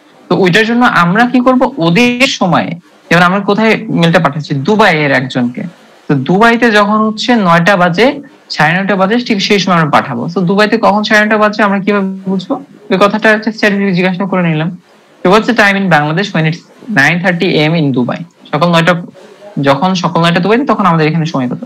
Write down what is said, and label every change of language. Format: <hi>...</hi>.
<bn>তো ওইটার জন্য আমরা কি করব, ওদের সময়ে, যেমন আমরা কোথায় ইমেলটা পাঠাচ্ছি, দুবাইয়ের একজনকে। তো দুবাইতে যখন হচ্ছে 9টা বাজে 9:30 বাজে, ঠিক সেই সময় আমরা পাঠাবো। তো দুবাইতে কখন 9:30 বাজে আমরা কিভাবে বুঝবো? ওই কথাটা হচ্ছে চ্যাটজিপিটি জিজ্ঞাসা করে নিলাম।</bn> <en>What's the time in Bangladesh when it's 9:30 AM in Dubai?</en> <bn>সকাল 9টা, যখন সকাল 9টা দুবাইতে, তখন আমাদের এখানে সময় কত?</bn>